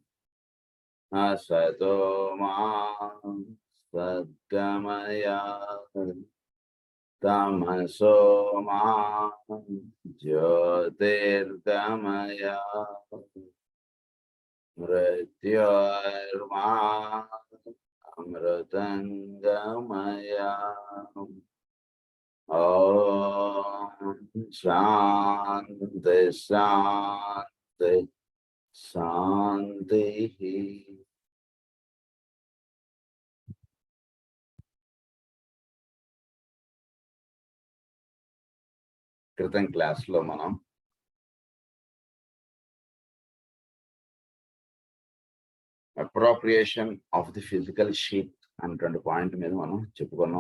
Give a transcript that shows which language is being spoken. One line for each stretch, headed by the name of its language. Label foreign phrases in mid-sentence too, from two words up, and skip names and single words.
Sanskrit: असतो मा सद्गमय तमसो मा ज्योतिर्गमय मृत्योर्मा अमृतं गमय. ओम् शान्तिः शान्तिः शान्तिः.
Telugu: క్రితం క్లాస్లో మనం
English: appropriation of the physical sheet
Telugu: అనేటువంటి పాయింట్ మీద మనం చెప్పుకున్నాం.